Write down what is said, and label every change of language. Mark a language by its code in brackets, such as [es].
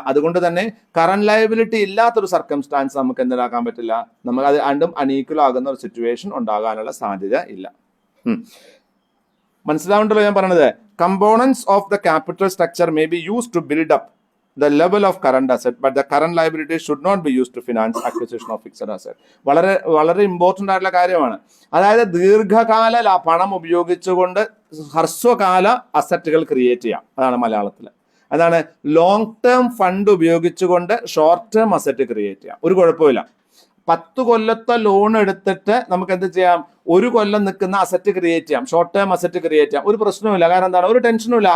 [ml] അതുകൊണ്ട് തന്നെ current liability ഇല്ലാത്തൊരു സർക്കംസ്റ്റാൻസ് നമുക്ക് എന്തിനാക്കാൻ പറ്റില്ല? നമുക്ക് അത് രണ്ടും അൺഈക്വൽ ആകുന്ന ഒരു സിറ്റുവേഷൻ ഉണ്ടാകാനുള്ള സാധ്യത ഇല്ല. മനസ്സിലാവുണ്ടല്ലോ ഞാൻ പറഞ്ഞത്? [en] Components of the capital structure may be used to build up the level of current asset, but the current liability should not be used to finance acquisition of fixed asset. [ml] വളരെ important ആയിട്ടുള്ള കാര്യമാണ്. അതായത് ദീർഘകാല പണം ഉപയോഗിച്ചുകൊണ്ട് ഹ്രസ്വകാല അസറ്റുകൾ create ചെയ്യാം. അതാണ് മലയാളത്തിൽ. അതാണ് ലോങ് ടേം ഫണ്ട് ഉപയോഗിച്ചുകൊണ്ട് ഷോർട്ട് ടേം അസറ്റ് ക്രിയേറ്റ് ചെയ്യാം. ഒരു കുഴപ്പമില്ല. 10 കൊല്ലത്തെ ലോൺ എടുത്തിട്ട് നമുക്ക് എന്ത് ചെയ്യാം? 1 കൊല്ലം നിൽക്കുന്ന അസറ്റ് ക്രിയേറ്റ് ചെയ്യാം, ഷോർട്ട് ടേം അസറ്റ് ക്രിയേറ്റ് ചെയ്യാം. ഒരു പ്രശ്നവുമില്ല. കാരണം എന്താണ്? ഒരു ടെൻഷനും ഇല്ല.